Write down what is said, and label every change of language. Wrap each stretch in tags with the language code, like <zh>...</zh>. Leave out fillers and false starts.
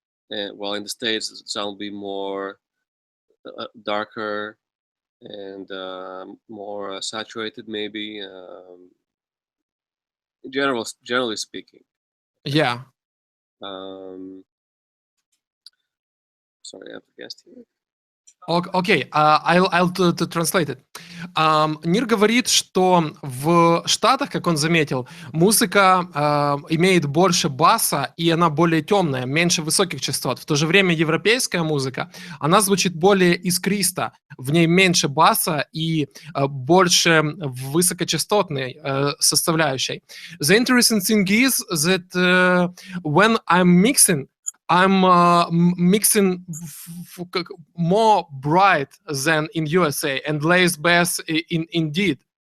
<en>And while in the States, the sound will be more darker and more saturated, maybe. Generally speaking. Yeah. Um, sorry, I have a guest here. Окей, I'll translate it.</en> <ru>Нир говорит, что в Штатах, как он заметил, музыка имеет больше баса, и она более темная, меньше высоких частот. В то же время европейская музыка, она звучит более искристо, в ней меньше баса и больше высокочастотной составляющей.</ru> <en>The interesting thing is that when I'm mixing mixing more bright than in USA and less bass indeed.</en>